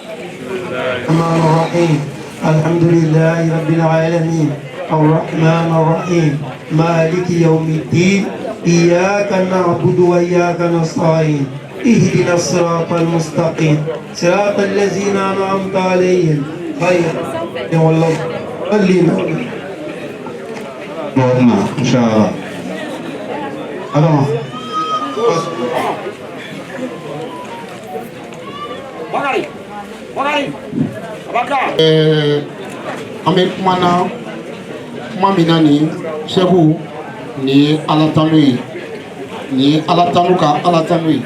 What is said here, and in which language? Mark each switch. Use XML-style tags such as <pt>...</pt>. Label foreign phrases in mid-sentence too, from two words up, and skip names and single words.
<ar>الرحمن الرحيم الحمد لله رب العالمين الرحمن الرحيم مالك يوم الدين إياك نعبد وإياك نستعين اهدنا الصراط المستقيم صراط الذين أنعمت عليهم غير المغضوب عليهم. إن شاء الله. أدم.</ar> <bm>An bɛ kuma min na nin Sɛku nin ye Ala tanu ye, nin ye Ala tanu ka Ala tanu ye.</bm>